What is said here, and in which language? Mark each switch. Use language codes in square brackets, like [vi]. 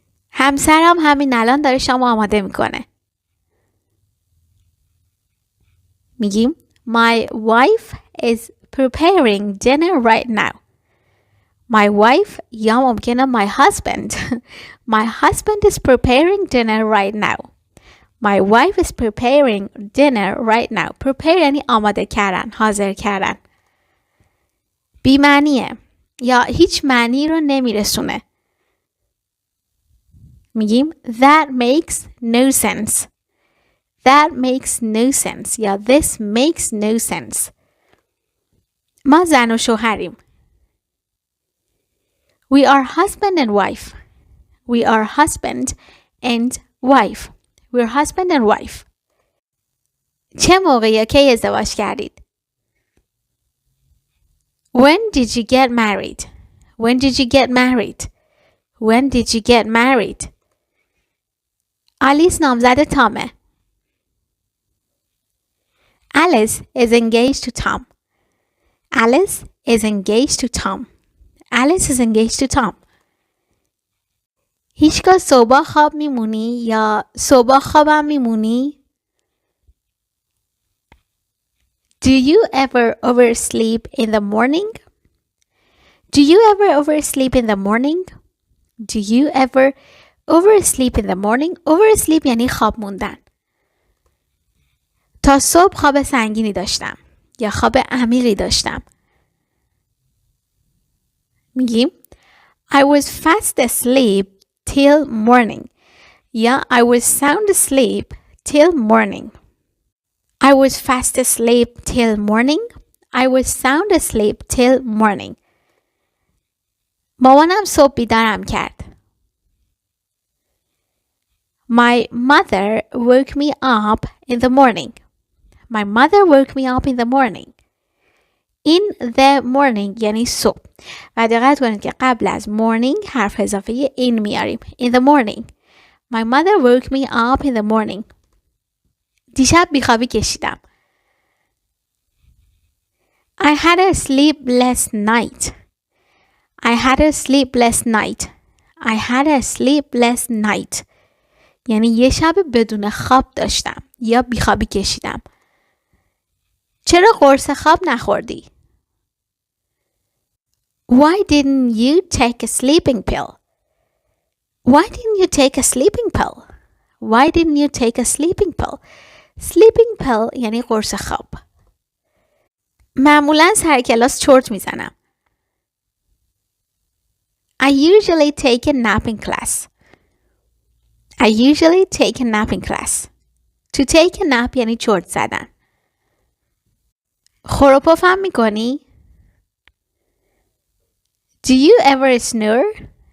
[fa] همسرم همین الان داره شام آماده میکنه. میگیم [en] My wife is preparing dinner right now. My wife [fa] یا ممکنه [en] my husband. My husband is preparing dinner right now. My wife is preparing dinner right now. [fa] Prepare یعنی آماده کردن، حاضر کردن. بی معنیه یا هیچ معنی رو نمیرسونه. میگیم [en] that makes no sense. That makes no sense [fa] یا [en] this makes no sense. [fa] ما زن و شوهریم. [en] We are husband and wife. We are husband and wife. We're husband and wife. [fa] چه موقع یا کی ازدواج کردید؟ [en] When did you get married? When did you get married? When did you get married? [fa] آلیس نامزد تامه. [en] Alice is engaged to Tom. Alice is engaged to Tom. Alice is engaged to Tom. [fa] هیچگاه صبح خواب میمونی یا صبح خوابم میمونی؟ [en] Do you ever oversleep in the morning? Do you ever oversleep in the morning? Do you ever oversleep in the morning? [fa] Oversleep یعنی خواب موندن. تا صبح خواب سنگینی داشتم یا خواب عمیقی داشتم. میگیم [en] I was fast asleep till morning [fa] یا [en] I was sound asleep till morning. I was fast asleep till morning. I was sound asleep till morning. [fa] مامانم صبح بیدارم کرد. [en] My mother woke me up in the morning. My mother woke me up in the morning. In the morning [fa] یعنی صبح. و دقت کنید که قبل از morning حرف اضافه in میاریم. [en] In the morning. My mother woke me up in the morning. [fa] دیشب بیخوابی کشیدم. [en] I had a sleepless night. I had a sleepless night. I had a sleepless night. [fa] یعنی یه شب بدون خواب داشتم یا بیخوابی کشیدم. چرا قرص خواب نخوردی؟ [en] Why didn't you take a sleeping pill? Why didn't you take a sleeping pill? Why didn't you take a sleeping pill? [fa] Sleeping pill یعنی قرص خواب. معمولا سر کلاس چرت میزنم. [en] I usually take a nap in class. I usually take a nap in class. To take a nap [fa] یعنی چرت زدن. خور و پفم میکنی؟ [en] Do you ever snore?